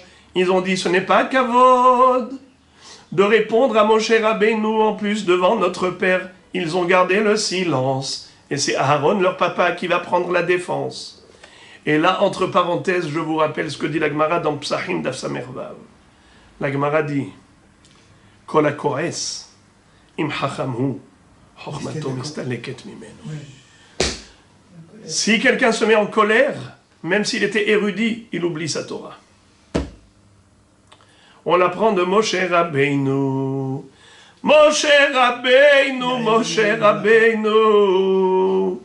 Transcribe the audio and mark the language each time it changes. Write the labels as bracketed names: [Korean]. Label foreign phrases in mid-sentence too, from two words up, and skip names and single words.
[French] Ils ont dit, ce n'est pas kavod de répondre à Moshe Rabbeinu en plus devant notre père. Ils ont gardé le silence. Et c'est Aaron, leur papa, qui va prendre la défense. Et là, entre parenthèses, je vous rappelle ce que dit la Gemara dans Psachim [Hebrew] דף ס"ו. [French] La Gemara dit, [Hebrew] כל הכועס אם חכם הוא, חכמתו מסתלקת ממנו. [French] Si quelqu'un se met en colère, même s'il était érudit, il oublie sa Torah. On l'apprend de Moshe Rabbeinu. Moshe Rabbeinu, Moshe Rabbeinu.